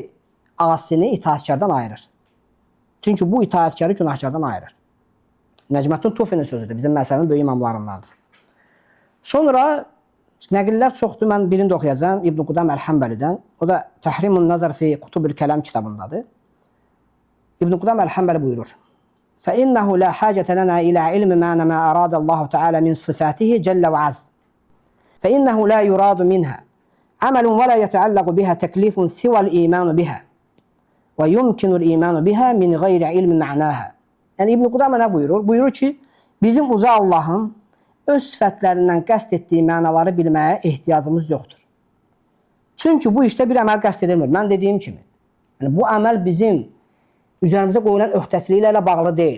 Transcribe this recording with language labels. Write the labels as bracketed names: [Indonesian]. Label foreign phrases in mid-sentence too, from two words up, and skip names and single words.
[Azerbaijani] Asini itaatkardan ayırır. Çünki bu itaatkarı günahkardan ayırır. Nəcməddin Tufinin sözüdür. Bizim məsələnin böyük imamlarındandır. Sonra nəqillər çoxdur. Mən birini də oxuyacağım. İbn Qudam Əl-Həmbəlidən. O da Təhrimun Nəzər fi Qutubul Kələm kitabındadır. İbn Qudam Əl-Həmbəli buyurur. [Arabic] فَإِنَّهُ لَا حَاجَةَ لَنَا إِلَى عِلْمِ مَا أَرَادَ اللَّهُ تَعَالَى مِنْ صِفَاتِهِ جَلَّ وَعَزٍ فَإِنَّهُ لَا يُرَادُ مِنْهَا عَمَلٌ وَلَا يَتَعَلَّقُ بِهَا تَكْلِيفٌ سِوَى الْإِيمَانُ بِهَا وَيُمْكِنُ الْإِيمَانُ بِهَا مِنْ غَيْرِ عِلْمِ مَعْنَاهَا. [Azerbaijani] Yəni İbn Qudamə nə buyurur? Buyurur ki, bizim uca Allahın öz sifətlərindən qəsd etdiyi mənaları bilməyə ehtiyacımız yoxdur. Çünki bu işdə bir əməl qəsd edilmir. Mən dediyim kimi. Yəni bu əməl bizim üzərimizə qoyulan öhdəçiliklərlə bağlı deyil.